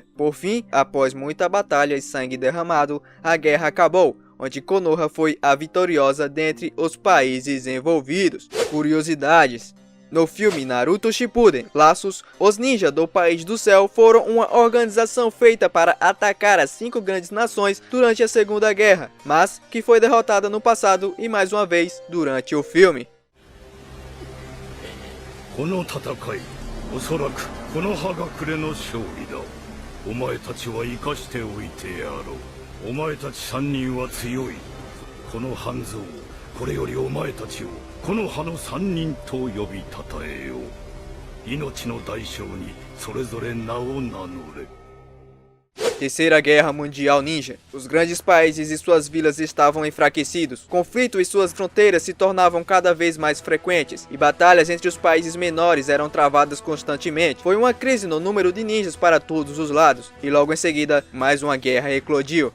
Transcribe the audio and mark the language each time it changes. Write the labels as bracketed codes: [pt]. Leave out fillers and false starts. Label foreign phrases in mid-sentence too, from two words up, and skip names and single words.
[pt] Por fim, após muita batalha e sangue derramado, a guerra acabou, onde Konoha foi a vitoriosa dentre os países envolvidos. Curiosidades: no filme Naruto Shippuden, Laços, os ninjas do País do Céu foram uma organização feita para atacar as 5 grandes nações durante a Segunda Guerra, mas que foi derrotada no passado e mais uma vez durante o filme. [ja] この戦い、おそらくこの葉隠れの勝利だ。お前たちは生かしておいてやろう。お前たち3人は強い。この半蔵、これよりお前たちをこの葉の3人と呼びたたえよう。命の代償にそれぞれ名を名乗れ。 [pt] Terceira Guerra Mundial Ninja. Os grandes países e suas vilas estavam enfraquecidos. Conflito e suas fronteiras se tornavam cada vez mais frequentes, e batalhas entre os países menores eram travadas constantemente. Foi uma crise no número de ninjas para todos os lados, e logo em seguida, mais uma guerra eclodiu.